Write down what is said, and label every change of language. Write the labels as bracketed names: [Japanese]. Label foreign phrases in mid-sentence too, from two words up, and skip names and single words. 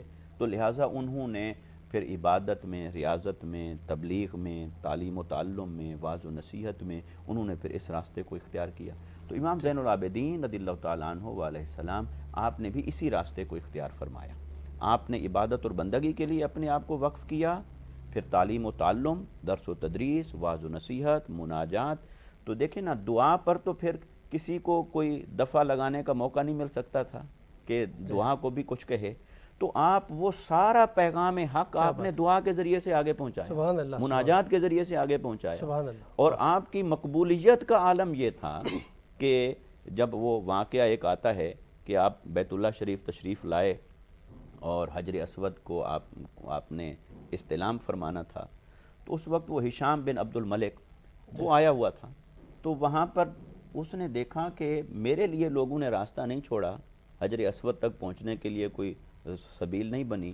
[Urdu] تو لہٰذا انہوں نے پھر عبادت میں، ریاضت میں، تبلیغ میں، تعلیم و تعلم میں، واعظ و نصیحت میں انہوں نے پھر اس راستے کو اختیار کیا۔ تو امام زین العابدین [Arabic] رضی اللہ تعالیٰ عنہ علیہ السلام، [Urdu] آپ نے بھی اسی راستے کو اختیار فرمایا۔ آپ نے عبادت اور بندگی کے لیے اپنے آپ کو وقف کیا، پھر تعلیم و تعلم، درس و تدریس، واعظ و نصیحت، مناجات۔ تو دیکھیں نا، دعا پر تو پھر کسی کو کوئی دفعہ لگانے کا موقع نہیں مل سکتا تھا کہ دعا کو بھی کچھ کہے، تو آپ وہ سارا پیغام حق آپ نے دعا کے ذریعے سے آگے پہنچایا، مناجات کے ذریعے سے آگے پہنچایا۔ اور آپ کی مقبولیت کا عالم یہ تھا کہ جب وہ واقعہ ایک آتا ہے کہ آپ بیت اللہ شریف تشریف لائے اور حجر اسود کو آپ نے استلام فرمانا تھا، تو اس وقت وہ ہشام بن عبد الملک وہ آیا ہوا تھا، تو وہاں پر اس نے دیکھا کہ میرے لیے لوگوں نے راستہ نہیں چھوڑا حجر اسود تک پہنچنے کے لیے، کوئی سبیل نہیں بنی.